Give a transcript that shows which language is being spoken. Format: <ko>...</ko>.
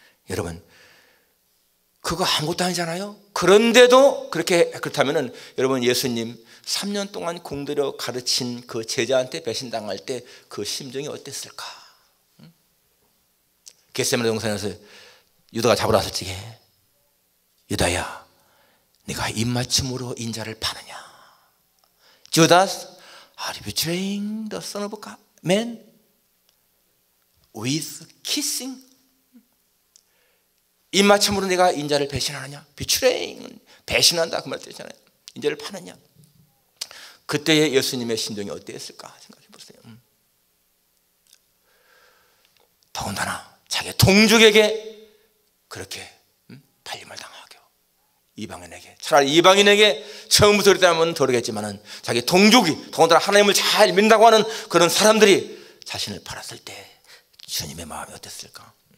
<ko>여러분 그거 아무것도 아니잖아요. 그런데도 그렇다면은 여러분 예수님 3년 동안 공들여 가르친 그 제자한테 배신당할 때 그 심정이 어땠을까? 겟세마네 동산에서 유다가 잡으러 왔을 적에 유다야 네가 입맞춤으로 인자를 파느냐?</ko> <en>Judas, are you betraying the son of man with kissing?</en> <ko>입맞춤으로 내가 인자를 배신하느냐? betraying, 배신한다 그 말 뜻이잖아요. 인자를 파느냐? 그때의 예수님의 심정이 어땠을까 생각해 보세요. 더군다나 자기 동족에게 그렇게 팔림을 당하고 이방인에게 차라리 이방인에게 처음부터 그랬다면 모르겠지만은 자기 동족이 더군다나 하나님을 잘 믿는다고 하는 그런 사람들이 자신을 팔았을 때 주님의 마음이 어땠을까?</ko>